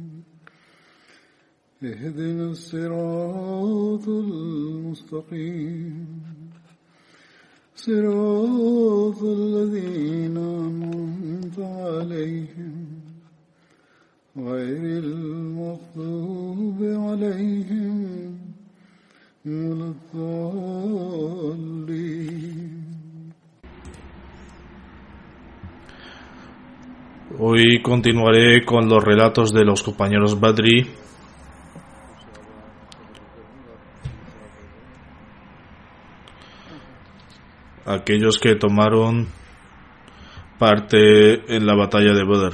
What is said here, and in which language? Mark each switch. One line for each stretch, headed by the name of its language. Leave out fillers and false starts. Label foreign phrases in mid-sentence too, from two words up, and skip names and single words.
Arabic: اهدنا الصراط المستقيم صراط الذين أنعمت عليهم غير المغضوب عليهم ولا الضالين.
Spanish: Hoy continuaré con los relatos de los compañeros Badri. Aquellos que tomaron parte en la batalla de Badr.